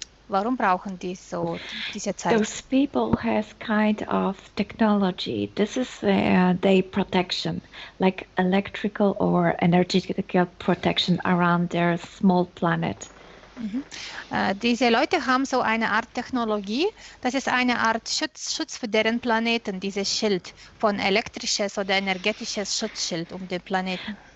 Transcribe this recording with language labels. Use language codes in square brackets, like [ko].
[de] Warum brauchen die so diese Zeit? [en] Those people has kind of technology. This is their protection, like electrical or energetical protection around their small planet. [de] Diese Leute haben so eine Art Technologie, das ist eine Art Schutz für deren Planeten, dieses Schild von elektrisches oder energetisches Schutzschild um den Planeten.